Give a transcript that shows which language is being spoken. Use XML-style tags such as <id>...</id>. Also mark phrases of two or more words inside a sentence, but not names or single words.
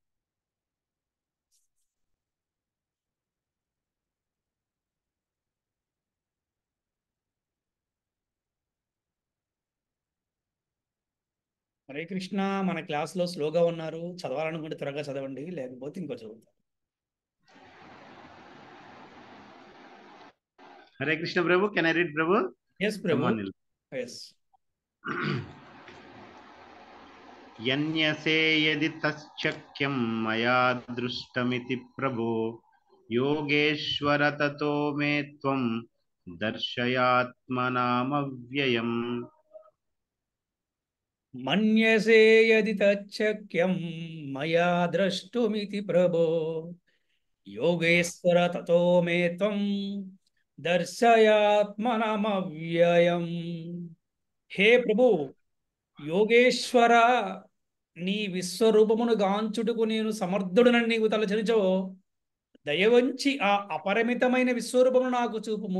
<te>హరే కృష్ణ. మన క్లాస్లో స్లోగా ఉన్నారు, చదవాలనుకుంటే త్వరగా చదవండి, లేకపోతే ఇంకో చదువుతారు.</te> <en>Hare Krishna Prabhu, can I read Prabhu?</en> <te>ఎస్ ప్రభు.</te> <en>Come on. ఎస్.</en> <sa>यन्यसे यदि तश्चक्यं मया दृष्टमिति प्रभो योगेश्वर ततो मे त्वं दर्शयात्मनामव्ययम् మన్యసే యది తచ్చక్యం మయా ద్రష్టుమితి ప్రభో యోగేశ్వర తతో మే త్వం దర్శయాత్మనమవ్యయం.</sa> <te>హే ప్రభు యోగేశ్వర, నీ విశ్వరూపమును గాంచుటకు నేను సమర్థుడనని నీవు తలచనిచో దయవంచి ఆ అపరిమితమైన విశ్వరూపమును నాకు చూపుము.</te>